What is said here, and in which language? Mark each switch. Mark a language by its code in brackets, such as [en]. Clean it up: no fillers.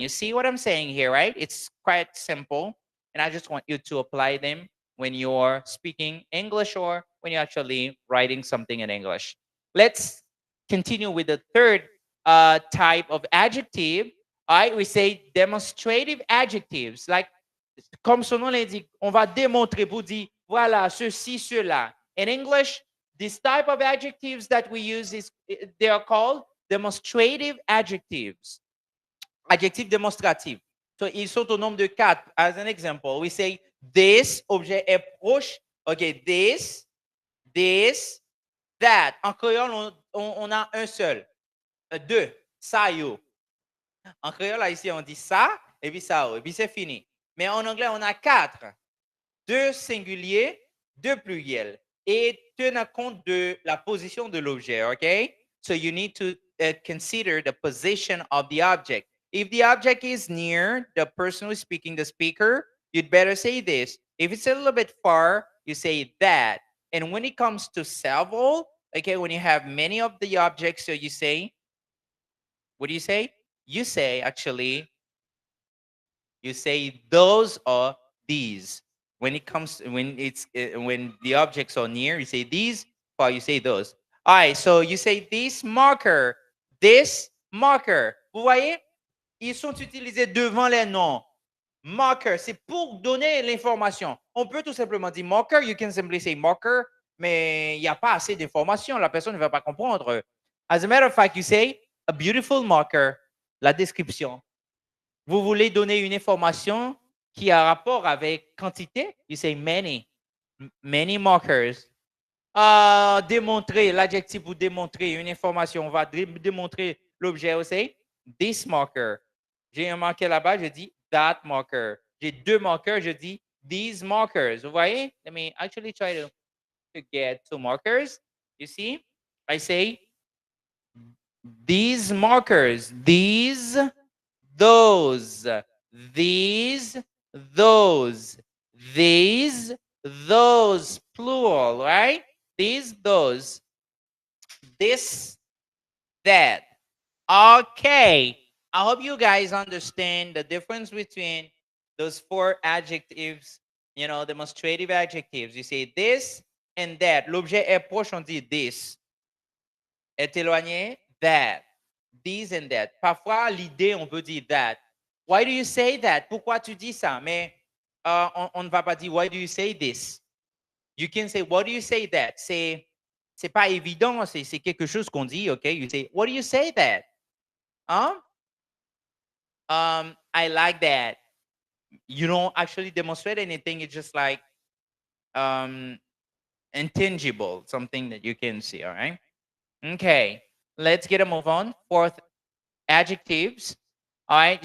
[en] You see what I'm saying here, right? It's quite simple. And I just want you to apply them when you're speaking English or when you're actually writing something in English. Let's continue with the third type of adjective. All right, we say demonstrative adjectives. [fr] Like, comme son nom l'indique, on va démontrer pour dire, voilà, ceci, cela. [en] In English, this type of adjectives that we use they are called demonstrative adjectives. [fr] Adjectif démonstratif. [en] So, [fr] ils sont au nombre de 4. [en] As an example, we say this, [fr] objet est proche. [en] Okay, this, that. [fr] En créole, on a un seul. Deux, ça, yo. En créole, là, ici, on dit ça, et puis ça, et puis c'est fini. Mais en anglais, on a 4. 2 singuliers, de pluriel et tenant compte de la position de l'objet, okay? [en] So you need to consider the position of the object. If the object is near the person who's speaking, the speaker, you'd better say this. If it's a little bit far, you say that. And when it comes to several, okay, when you have many of the objects, so you say, what do you say? You say, actually, you say those or these. When it comes, when the objects are near, you say these, or you say those. All right, so you say this marker, this marker. [fr] Vous voyez? Ils sont utilisés devant les noms. Marker, c'est pour donner l'information. On peut tout simplement dire marker, [en] you can simply say marker, [fr] mais il n'y a pas assez d'informations, la personne ne va pas comprendre. [en] As a matter of fact, you say a beautiful marker, [fr] la description. Vous voulez donner une information qui a rapport avec quantité, [en] you say many, many markers. [fr] Démontrer, l'adjectif pour démontrer une information, on va démontrer l'objet aussi. [en] This marker. [fr] J'ai un marqueur là-bas, je dis [en] that marker. [fr] J'ai deux marqueurs, je dis [en] these markers. [fr] Vous voyez? [en] Let me actually try to get two markers. You see? I say these markers, these, those, these, those, these, those, plural, right? These, those, this, that. Okay. I hope you guys understand the difference between those four adjectives, you know, demonstrative adjectives. You say this and that. [fr] L'objet est proche, on dit this. Est éloigné, that. [en] This and that. [fr] Parfois, l'idée, on peut dire that. [en] Why do you say that? [fr] Pourquoi tu dis ça? Mais on ne va pas dire [en] why do you say this? You can say what do you say that? [fr] C'est pas évident, c'est quelque chose qu'on dit, okay? [en] You say what do you say that? Huh? I like that. You don't actually demonstrate anything. It's just like um, intangible, something that you can see. All right. Okay. Let's get a move on. Fourth, adjectives. All right.